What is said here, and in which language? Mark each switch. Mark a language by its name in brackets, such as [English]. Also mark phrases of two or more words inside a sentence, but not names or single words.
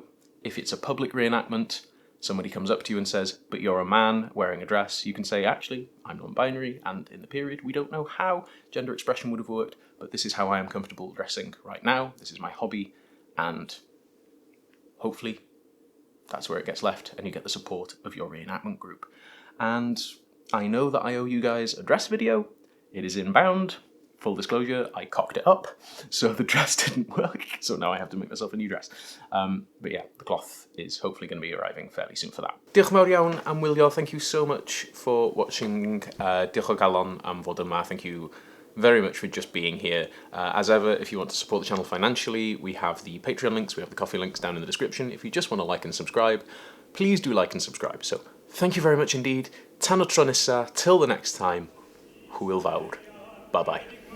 [English] If it's a public reenactment, somebody comes up to you and says, but you're a man wearing a dress, you can say, actually, I'm non-binary, and in the period, we don't know how gender expression would have worked, but this is how I am comfortable dressing right now, this is my hobby, and hopefully that's where it gets left, and you get the support of your reenactment group. And I know that I owe you guys a dress video. It is inbound. Full disclosure, I cocked it up, so the dress didn't work, so now I have to make myself a new dress. But yeah, the cloth is hopefully going to be arriving fairly soon for that. [Welsh] Diolch yn fawr iawn am wylio. [English] Thank you so much for watching. [Welsh] Diolch o galon am fod yma. [English] Thank you very much for just being here. As ever, if you want to support the channel financially, we have the Patreon links, we have the coffee links down in the description. If you just want to like and subscribe, please do like and subscribe. So thank you very much indeed. [Welsh] Tan o tro nesa, [English] till the next time, [Welsh] hwyl fawr. [English] Bye bye.